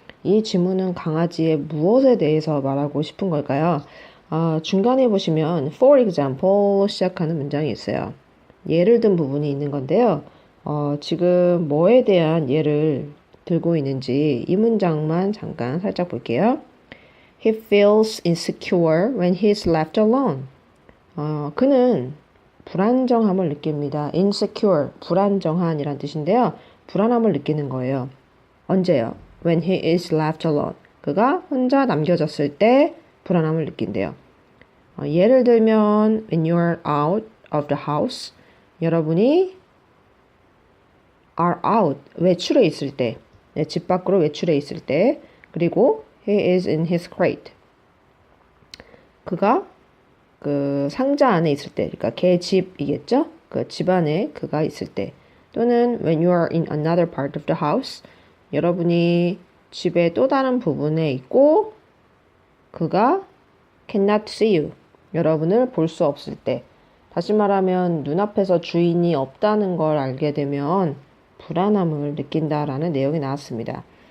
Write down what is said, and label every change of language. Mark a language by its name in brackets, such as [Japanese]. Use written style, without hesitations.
[Korean] 이 지문은 강아지의 무엇에 대해서 말하고 싶은 걸까요? 중간에 보시면 [English] for example [Korean] 시작하는 문장이 있어요. 예를 든 부분이 있는 건데요. 지금 뭐에 대한 예를 들고 있는지 이 문장만 잠깐 살짝 볼게요. [English] He feels insecure when he's left alone. [Korean] 그는 불안정함을 느낍니다. insecure, 불안정한이란 뜻인데요. 불안함을 느끼는 거예요. 언제요? [English] When he is left alone. [Korean] 그가 혼자 남겨졌을 때 불안함을 느낀대요. 예를 들면 [English] when you're out of the house. [Korean] 여러분이 [English] are out, [Korean] 외출해 있을 때, 집 밖으로 외출해 있을 때, 그리고 [English] he is in his crate. [Korean] 그가 그 상자 안에 있을 때, 그러니까 걔 집이겠죠? 그 집 안에 그가 있을 때, 또는 [English] when you are in another part of the house, [Korean] 여러분이 집의 또 다른 부분에 있고 그가 [English] cannot see you, [Korean] 여러분을 볼 수 없을 때, 다시 말하면 눈앞에서 주인이 없다는 걸 알게 되면 불안함을 느낀다라는 내용이 나왔습니다.